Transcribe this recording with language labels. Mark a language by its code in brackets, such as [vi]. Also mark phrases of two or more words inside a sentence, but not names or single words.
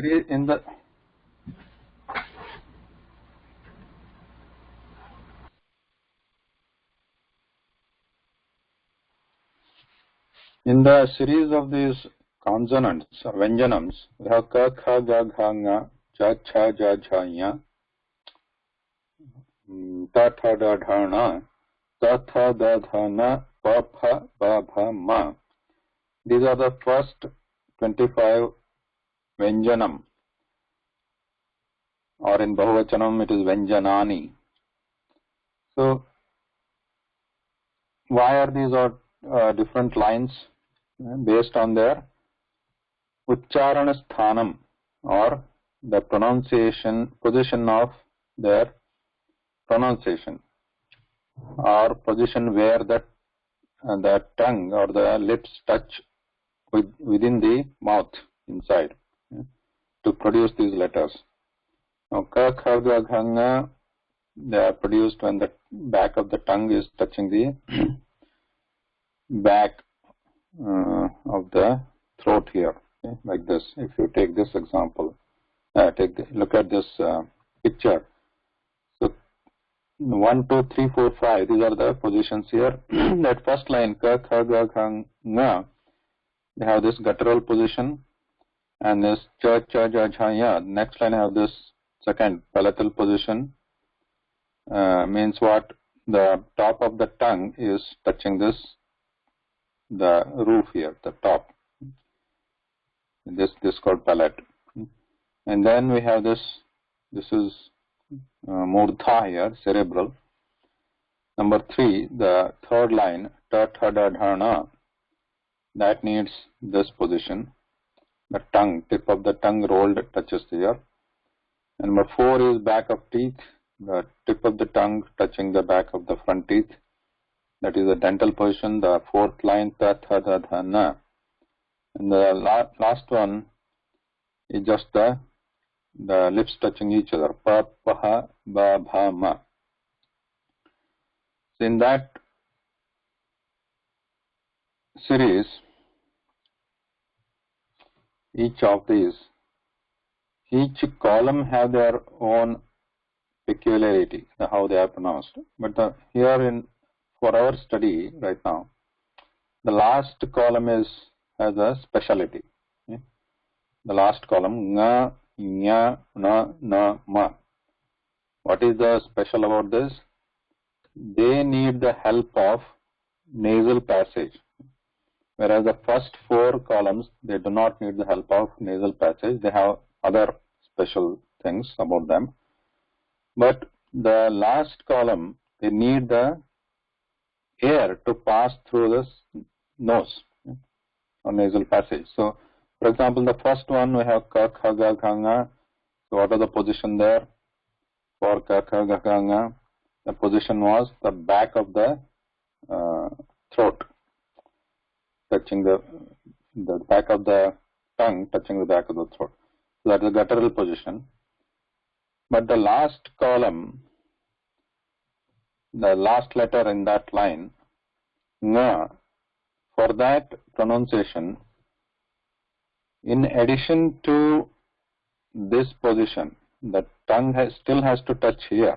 [en] series of these consonants or vyanjanams, we have [sa] ka, kha, ga, gha, nga, cha, cha, ja, jha, nya, ta, tha, da, dha, na, ta, tha, da, dha, na, pa, pha, ba, bha, ma. [en] These are the first 25 vyanjanam, or in bahuvachanam it is vyanjanani. So why are these all different lines? Based on their [sa] uchcharana sthanam, [en] or the pronunciation position of their pronunciation, or position where the tongue or the lips touch within the mouth inside to produce these letters. Now, [sa] ka, kha, ga, gha, nga, [en] they are produced when the back of the tongue is touching the back of the throat here, okay? Like this. If you take this example, look at this picture. So 1, 2, 3, 4, 5. These are the positions here. That first line, [sa] ka, kha, ga, gha, nga, [en] they have this guttural position, and this [sa] cha, cha, ja, jha, ya. [en] Next line have this second palatal position. Means what? The top of the tongue is touching the roof here, the top. This called palate. And then we have this is murdha here, cerebral. Number 3, the third line, [sa] ta, tha, da, dha, na, [en] that needs this position. The tongue, tip of the tongue rolled touches here. And number 4 is back of teeth, the tip of the tongue touching the back of the front teeth. That is the dental position. The fourth line, [sa] ta, tha, da, dha, na. [en] And the last one is just the lips touching each other. [sa] Pa, pa, ba, bha, ma. [en] So in that series, each column have their own peculiarity, how they are pronounced. But here for our study right now, the last column has a speciality. Okay? The last column, [sa] nga, nya, na, na, ma. [en] What is the special about this? They need the help of nasal passage. Whereas the first 4 columns, they do not need the help of nasal passage. They have other special things about them. But the last column, they need the air to pass through this nose, okay, or nasal passage. So, for example, the first one we have [sa] ka, kha, ga, gha, nga. [en] So, what are the position there? For [sa] ka, kha, ga, gha, nga, [en] the position was the back of the throat, touching the the back of the tongue touching the back of the throat. So that is the guttural position. But the last column, the last letter in that line, nga, for that pronunciation, in addition to this position, the tongue still has to touch here.